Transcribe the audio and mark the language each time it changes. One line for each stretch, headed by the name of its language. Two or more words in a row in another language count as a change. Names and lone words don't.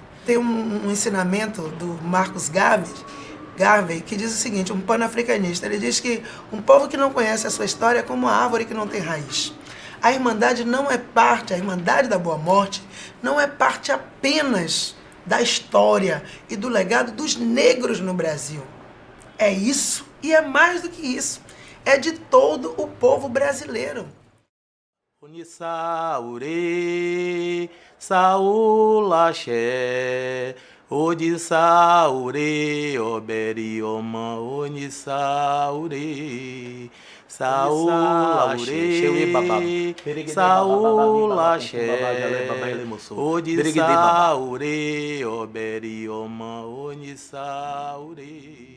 Portuguese: Tem um ensinamento do Marcus Garvey, que diz o seguinte, um panafricanista, ele diz que um povo que não conhece a sua história é como uma árvore que não tem raiz. A Irmandade não é parte, a Irmandade da Boa Morte não é parte apenas da história e do legado dos negros no Brasil. É isso e é mais do que isso. É de todo o povo brasileiro.
Yoruba: Onisaure, saulaxé, odisaure, oberioma, onisaure, saulaxé, saulaxé, odisaure, oberioma, onisaure.